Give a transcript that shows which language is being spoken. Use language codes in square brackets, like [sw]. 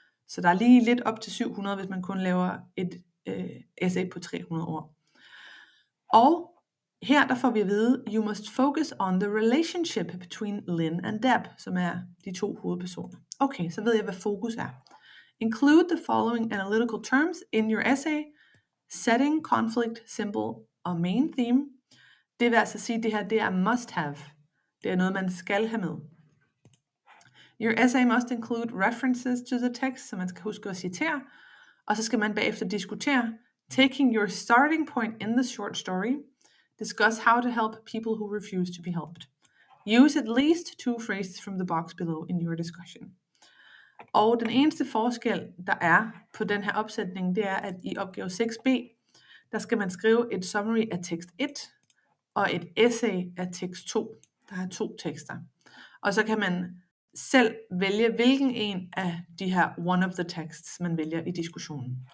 [da] Så der er lige lidt op til 700, hvis man kun laver et essay på 300 ord. Og her der får vi at vide, [en] you must focus on the relationship between Lynn and Deb, [da] som er de 2 hovedpersoner. Okay, så ved jeg, hvad fokus er. [en] Include the following analytical terms in your essay. [da] Setting, conflict, symbol og main theme. Det vil altså sige, at det her det er must have. Det er noget, man skal have med. [en] Your essay must include references to the text, [da] så man skal huske at citere. Og så skal man bagefter diskutere, [en] taking your starting point in the short story. Discuss how to help people who refuse to be helped. Use at least 2 phrases from the box below in your discussion. [da] Og den eneste forskel, der er på den her opsætning, det er, at i opgave 6b, der skal man skrive et summary af tekst 1 og et essay af tekst 2. Der er 2 tekster. Og så kan man selv vælge, hvilken en af de her [en] one of the texts, [da] man vælger i diskussionen.